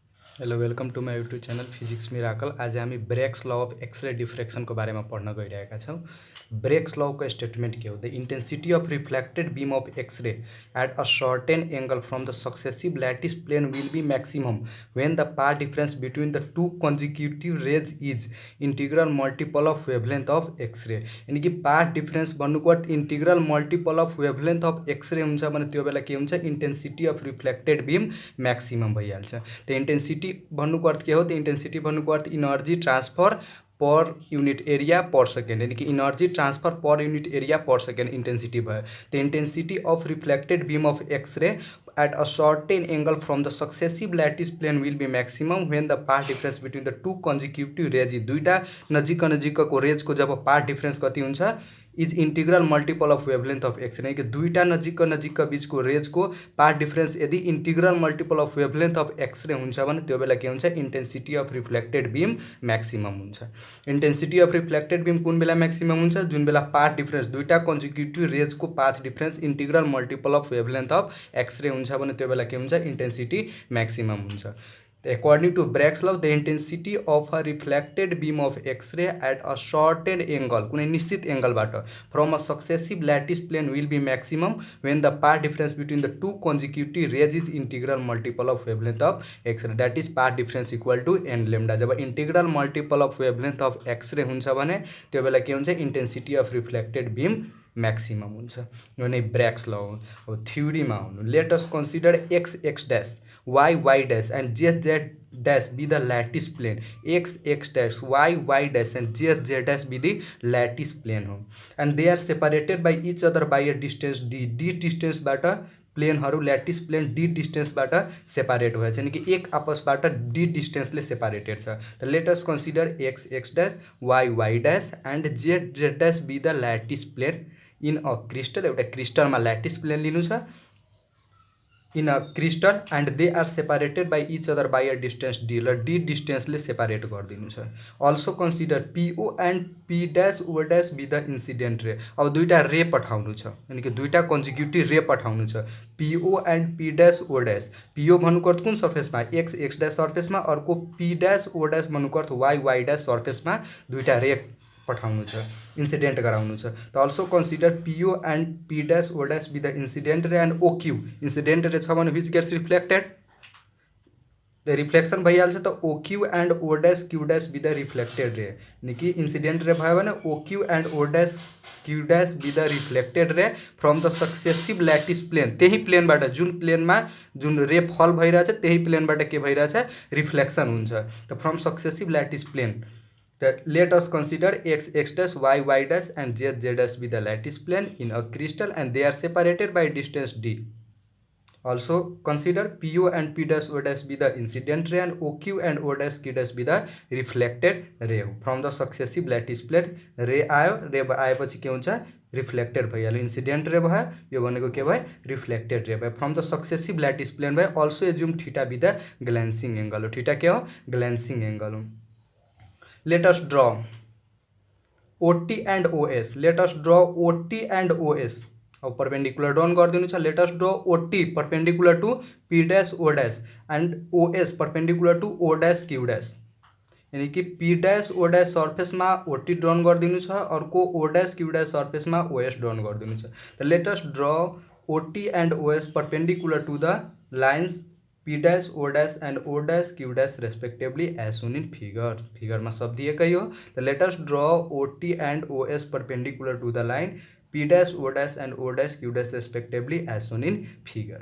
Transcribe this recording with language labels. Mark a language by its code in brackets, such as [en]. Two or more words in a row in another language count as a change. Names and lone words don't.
[en] hello welcome to my YouTube channel Physics Miracle. [ne] आज हामी [en] Bragg's law of X-ray diffraction [ne] को [hi] बारे में पढ़ना [ne] गइरहेका छौं। [en] Bragg's law को स्टेटमेंट [ne] के हो [en] the intensity of reflected beam of X-ray at a certain angle from the successive lattice plane will be maximum when the path difference between the two consecutive rays is integral multiple of wavelength of X-ray. [hi] यानी कि [en] path difference [ne] भन्नुको अर्थ [en] integral multiple of wavelength of X-ray [ne] हुन्छ भने त्यो बेला के हुन्छ, [en] intensity of reflected beam maximum भइहाल्छ। त्यो इंटेंसिटी [ne] भन्नुको अर्थ के हो, त्यो [en] इंटेंसिटी [ne] भन्नुको अर्थ [en] energy transfer per unit area per second, [hi] यानी कि [en] energy transfer per unit area per second इंटेंसिटी भयो। the intensity of reflected beam of X-ray at a certain angle from the successive lattice plane will be maximum when the path difference between the two consecutive rays, [ne] दुईटा नजिक नजिकको रेजको जब [en] path difference [ne] कति हुन्छ, [en] is integral multiple of wavelength of X-ray. [hi] यानी कि [ne] दुईटा नजिक बीचको रेजको [en] path difference यदि integral multiple of wavelength of X-ray [ne] हुन्छ भने त्यो बेला के हुन्छ, [en] intensity of reflected beam maximum हुन्छ। intensity of reflected beam [ne] कुन बेला [en] मैक्सिमम [ne] हुन्छ, जुन बेला [en] path difference दुईटा consecutive rays path difference integral multiple of wavelength of X-ray [ne] हुन्छ भने त्यो बेला के हुन्छ, [en] intensity maximum हुन्छ। According to Brake's law, the intensity of a reflected beam of X-ray at a certain angle, [ne] कुनै निश्चित एंगलबाट [en] from a successive lattice plane will be maximum when the path difference between the two consecutive rays is integral multiple of wavelength of X-ray. That is path difference equal to n lambda. [ne] जब [en] integral multiple of wavelength of X-ray [ne] हुन्छ भने त्यो बेला के हुन्छ, [en] intensity of reflected beam मैक्सिमम हुन्छ। [ne] यो नै [en] Bragg's law [ne] हो। अब थ्योरीमा आउनु, [en] let us consider x x dash y y dash and z z dash be the lattice plane. x x dash y y dash and z z dash be the lattice plane हो and they are separated by each other by a distance d. [ne] डी डिस्टेंसबाट प्लेनहरू [en] lattice plane [ne] डी डिस्टेंसबाट सेपरेट भएछ, [hi] यानी कि [ne] एक आपसबाट डी डिस्टेंसले सेपरेटेड छ। [en] त let us consider x x dash y y dash and z z dash be the lattice plane in a crystal. [ne] एउटा क्रिस्टलमा [en] lattice plane [ne] लिनु छ [en] in a crystal and they are separated by each other by a distance d, [ne] र डी डिस्टेंसले सेपरेट गरिदिनु छ। [en] also consider PO and P dash O dash be the incident ray. [ne] अब दुईटा रे पठाउनु छ, [hi] यानी कि [ne] दुईटा [en] consecutive ray [ne] पठाउनु छ, [en] PO and P dash O dash. [ne] पीओ भन्नुको अर्थ कुन सर्फेसमा, [en] x x dash [ne] सर्फेसमा, अर्को [en] P dash O dash [ne] भन्नुको अर्थ [en] y y dash [ne] सर्फेसमा दुईटा रे पठाउनु छ, इंसिडेंट गराउनु छ। [en] त also consider PO and P dash O dash be the incident ray and OQ. incident ray [ne] छ भने [en] which gets reflected, the reflection भइहाल्छ। त OQ and O dash Q dash be the reflected ray, [hi] यानी कि [en] incident ray [ne] भयो भने [en] OQ and O dash Q dash be the reflected ray from the successive lattice plane. [ne] त्यही प्लेनबाट, जुन प्लेनमा जुन रे फल भइरहेछ त्यही प्लेनबाट के भइरहेछ, रिफ्लेक्शन हुन्छ। [en] त from successive lattice plane let us consider x x dash y y dash and z z dash be the lattice plane in a crystal and they are separated by distance d. Also consider PO and P dash O dash be the incident ray and OQ and O dash Q dash be the reflected ray from the successive lattice plane। [ne] रे आयो, रे आएपछि के हुन्छ, रिफ्लेक्टेड भइहाल्यो, [en] incident ray [ne] भयो, यो भनेको के भयो, [en] reflected ray [ne] भयो [en] from the successive lattice plane [ne] भयो। [en] also assume theta be the glancing angle हो। थीटा [ne] के हो, [en] glancing angle हो। Let us draw OT and OS. Let us draw OT and OS. [ne] अब [en] perpendicular drawn [ne] गरिदिनु छ। [en] let us draw OT perpendicular to P dash O dash and OS perpendicular to O dash Q dash, [hi] यानी कि [en] P dash O dash सर्फेसमा OT drawn [ne] गरिदिनु छ, अर्को [en] O dash Q dash सर्फेसमा OS drawn [ne] गरिदिनु छ। [en] त let us draw OT and OS perpendicular to the lines P dash O dash and O dash Q dash respectively as shown in figure। [ne] फिगर में सब दिएकै हो। [en] तो let us draw OT and OS perpendicular to the line P dash O dash and O dash Q dash respectively as shown in figure।